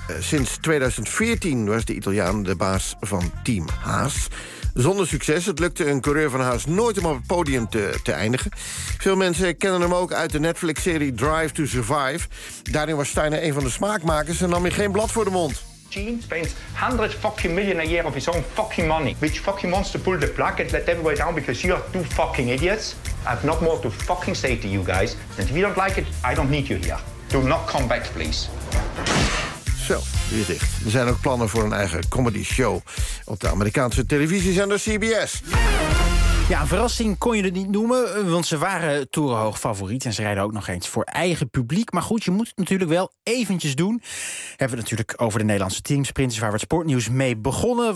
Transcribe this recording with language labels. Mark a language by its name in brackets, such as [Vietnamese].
[Dutch] Sinds 2014 was de Italiaan de baas van Team Haas. Zonder succes, het lukte een coureur van Haas nooit om op het podium te eindigen. Veel mensen kennen hem ook uit de Netflix-serie Drive to Survive. Daarin was Steiner een van de smaakmakers en nam hij geen blad voor de mond. [English] Gene spends 100 fucking million a year of his own fucking money. Which fucking wants to pull the plug and let everybody down because you are two fucking idiots. I have not more to fucking say to you guys. And if you don't like it, I don't need you here. Do not come back, please. [Dutch] Zo, die is dicht. Er zijn ook plannen voor een eigen comedy show op de Amerikaanse televisiezender CBS. Ja, een verrassing kon je het niet noemen, want ze waren torenhoog favoriet en ze rijden ook nog eens voor eigen publiek. Maar goed, je moet het natuurlijk wel eventjes doen. Hebben we natuurlijk over de Nederlandse teamsprinters waar we het sportnieuws mee begonnen.